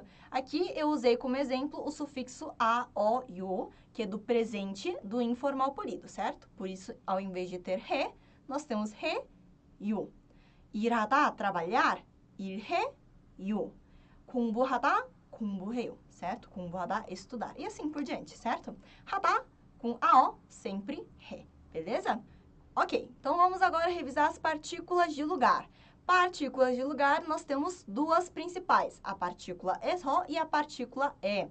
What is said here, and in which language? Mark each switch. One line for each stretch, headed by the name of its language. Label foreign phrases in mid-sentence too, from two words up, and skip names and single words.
Portuguese: Aqui eu usei como exemplo o sufixo a, o e o, que é do presente do informal polido, certo? Por isso, ao invés de ter re, nós temos re e o.
Korean: 일하다, trabalhar, 일해, 요. 공부하다, 공부해요,
Portuguese: certo? 공부하다, estudar. E assim por diante, certo? 하다, com AO, sempre re, beleza? Ok, então vamos agora revisar as partículas de lugar. Partículas de lugar, nós temos duas principais, a partícula esho e a partícula e.